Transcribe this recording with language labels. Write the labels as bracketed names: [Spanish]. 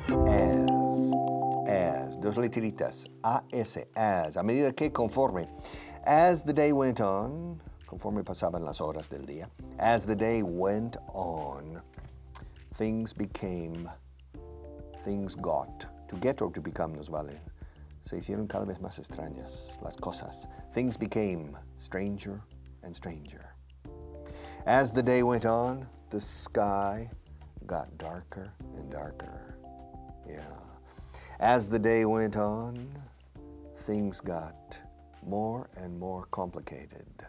[Spanish] As, dos letritas, as, a medida que conforme. [English] As the day went on, [Spanish] conforme pasaban las horas del día, [English] as the day went on, things got. To get or to become [Spanish] nos vale. Se hicieron cada vez más extrañas las cosas. [English] Things became stranger and stranger. As the day went on, the sky got darker and darker. Yeah. As the day went on, things got more and more complicated.